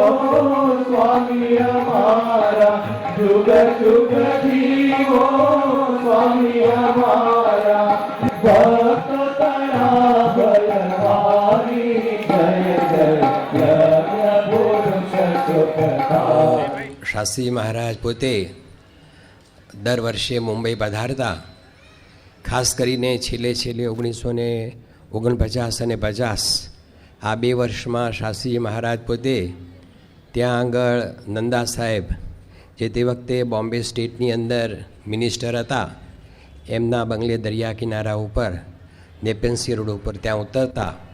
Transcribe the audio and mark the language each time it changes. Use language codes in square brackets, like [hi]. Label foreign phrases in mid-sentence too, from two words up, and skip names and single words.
[hi] स्वामी हमारा जुग जुग जीवो स्वामी हमारा भक्त तया भयहारी जय जय यज्ञ पुरुष सुखदा. [gu] શાસ્ત્રીજી મહારાજ પોતે દર વર્ષે મુંબઈ પધારતા. ખાસ કરીને છેલ્લે 1949 અને 50 આ 2 વર્ષમાં શાસ્ત્રીજી મહારાજ પોતે ત્યાં આગળ નંદા સાહેબ, જે તે વખતે બોમ્બે સ્ટેટની અંદર મિનિસ્ટર હતા, એમના બંગલે દરિયા કિનારા ઉપર નેપેન્સી રોડ ઉપર ત્યાં ઉતરતા.